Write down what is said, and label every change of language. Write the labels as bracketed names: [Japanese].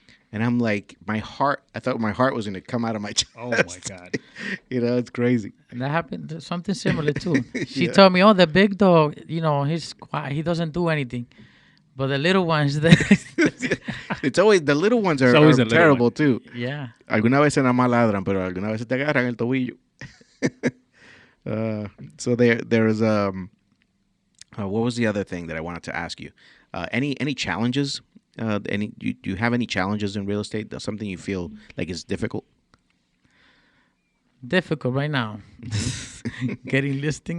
[English] And I'm like, I thought my heart was going to come out of my chest. Oh, my God. It's crazy. And that happened, something similar too. She told me, the big dog, he's quiet, he doesn't do anything. But the little ones, it's always, the little ones are terrible too. Yeah. [Spanish] Alguna vez nada más ladran, pero alguna vez te agarran el tobillo. [English] So there's what was the other thing that I wanted to ask you? Any challenges? Do you have any challenges in real estate? That's something you feel like is difficult? Difficult right now. Getting listing.